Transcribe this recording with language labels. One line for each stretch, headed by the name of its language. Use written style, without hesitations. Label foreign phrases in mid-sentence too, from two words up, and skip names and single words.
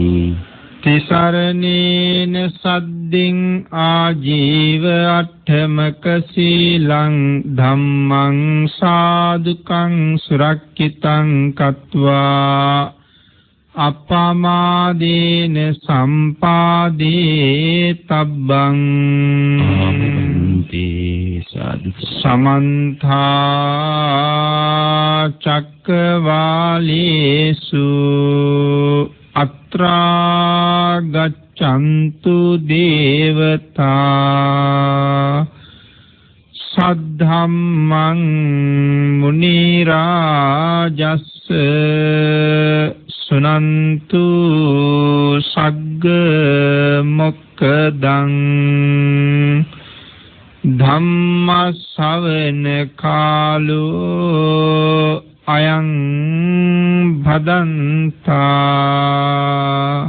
Pali: තිසරණේන සද්දින් ආජීව අට්ඨමක සීලං ධම්මං සාදුකං සුරක්ඛිතං කତ୍වා අපමාදේන සම්පාදේ තබ්බං. සමන්තා චක්කවාලේසු අත්‍රා ගච්ඡන්තු දේවතා සද්ධම්මං මුනි රාජස්ස සුනන්තු සග්ග මොක්ඛදං ධම්ම ශ්‍රවණ කාලෝ අයං භදන්තා.